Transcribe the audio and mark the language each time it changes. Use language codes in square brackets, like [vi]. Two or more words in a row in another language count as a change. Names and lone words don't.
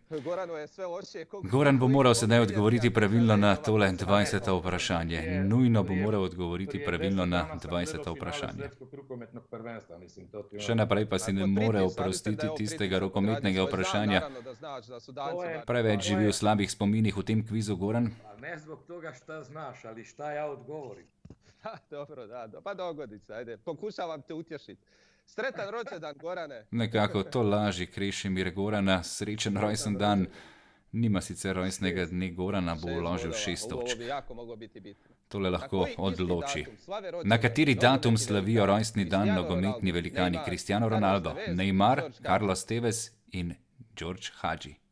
[sl] Goran bo moral sedaj odgovoriti pravilno na tole 20. vprašanje. Nujno bo moral odgovoriti pravilno na 20. vprašanje. Še naprej pa si ne more oprostiti tistega rokometnega vprašanja. Preveč živi v slabih spominih v tem kvizu, Goran. [hr] Ne zbog toga šta znaš, ali šta ja odgovorim. Dobro, da, pa dogodi se, ajde, pokušavam te utješiti. Sretan rođendan, Gorane. [sl] Nekako to laži Krešimir Gorana, srečen rojsten dan. Nima sicer rojstnega dne, Gorana bo vložil 6 točk. Tole lahko odloči. Na kateri datum slavijo rojstni dan nogometni velikani Cristiano Ronaldo, Neymar, Carlos Tevez in George Hagi?